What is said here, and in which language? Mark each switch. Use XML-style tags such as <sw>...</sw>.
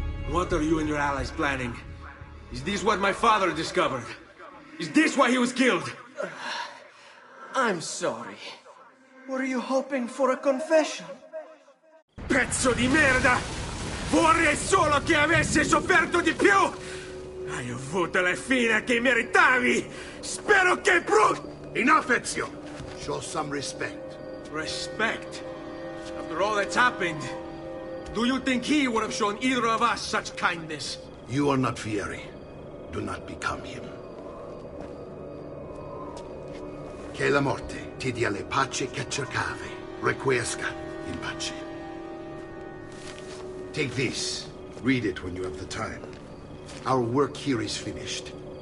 <en>What are you and your allies planning? Is this what my father discovered? Is this why he was killed? I'm sorry. Were you hoping for a confession?</en> <it>Pezzo di merda! Vorrei solo che avessi sofferto di più! Hai avuto la fine che meritavi! Spero che</it> <en>Enough, Ezio! Show some respect. Respect? After all that's happened, do you think he would have shown either of us such kindness? You are not Fieri. Do not become him.</en> <it>Che la morte ti dia le pace che cercavi.</it> <la>Requiesca in pace.</la> <en>Take this. Read it when you have the time. Our work here is finished.</en>